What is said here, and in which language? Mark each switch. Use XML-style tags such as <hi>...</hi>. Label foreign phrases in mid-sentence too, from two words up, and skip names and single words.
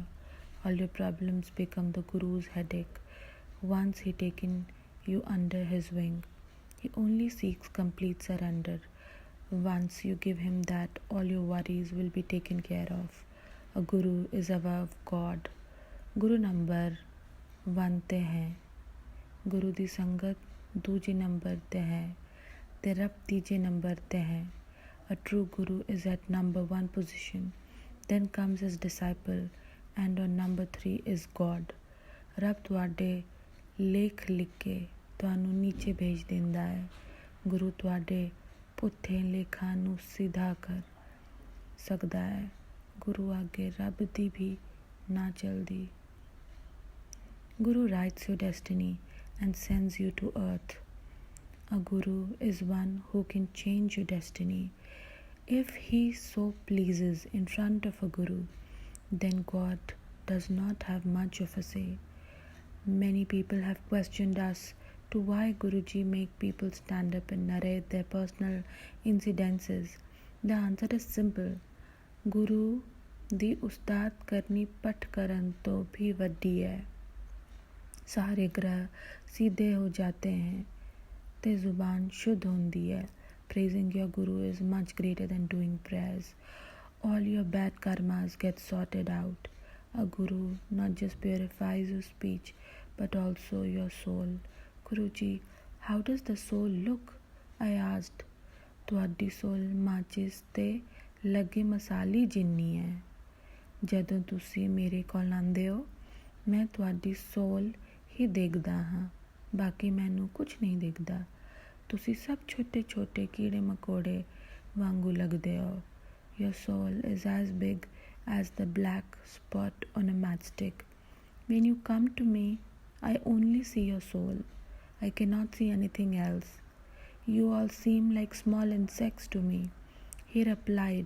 <en>All your problems become the guru's headache once he taken you under his wing. He only seeks complete surrender. Once you give him that, all your worries will be taken care of. A guru is above God. Guru number 1</en> <pa>ਤੇ ਹੈ. ਗੁਰੂ ਦੀ ਸੰਗਤ ਦੂਜੇ ਨੰਬਰ ਤੇ ਹੈ ਤੇ ਰੱਬ ਤੀਜੇ ਨੰਬਰ ਤੇ ਹੈ.</pa> <en>A true guru is at number 1 position. Then comes his disciple, and on number 3 is God.</en> <pa>ਰੱਬ ਤੁਹਾਡੇ ਲੇਖ ਲਿਖ ਕੇ ਤੁਹਾਨੂੰ ਨੀਚੇ ਭੇਜ ਦਿੰਦਾ ਹੈ. ਗੁਰੂ ਤੁਹਾਡੇ ਪੁੱਠੇ ਲੇਖਾਂ ਨੂੰ ਸਿੱਧਾ ਕਰ ਸਕਦਾ ਹੈ। ਗੁਰੂ ਅੱਗੇ ਰੱਬ ਦੀ ਵੀ ਨਾ ਚਲਦੀ।</pa> <en>Guru writes your destiny and sends you to earth. A guru is one who can change your destiny. If he so pleases in front of a guru, then God does not have much of a say. Many people have questioned us to why Guruji make people stand up and narrate their personal incidences. The answer is simple.</en> <pa>Guru ਦੀ ਉਸਤਾਦ ਕਰਨੀ ਪਠ ਕਰਨ ਤੋਂ भी ਵੱਡੀ ਹੈ।</pa> <hi>सारे ग्रह सीधे हो जाते हैं ते ज़ुबान शुद्ध होती है।</hi> <en>Praising your guru is much greater than doing prayers. All your bad karmas get sorted out. A guru not just purifies your speech but also your soul. Guruji, how does the soul look? I asked.</en> <pa>ਤੁਹਾਡੀ soul ਮਾਚਿਸ ਤੇ ਲੱਗੀ ਮਸਾਲੀ ਜਿੰਨੀ ਹੈ। ਜਦੋਂ ਤੁਸੀਂ ਮੇਰੇ ਕੋਲ ਆਉਂਦੇ ਹੋ ਮੈਂ ਤੁਹਾਡੀ soul ਹੀ ਦੇਖਦਾ ਹਾਂ, ਬਾਕੀ ਮੈਨੂੰ ਕੁਝ ਨਹੀਂ ਦਿਖਦਾ। ਤੁਸੀਂ ਸਭ ਛੋਟੇ ਛੋਟੇ ਕੀੜੇ ਮਕੌੜੇ ਵਾਂਗੂ ਲੱਗਦੇ ਹੋ।</pa> <en>Your soul is as big as the black spot on a matchstick. When you come to me, I only see your soul. I cannot see anything else. You all seem like small insects to me. He replied.</en>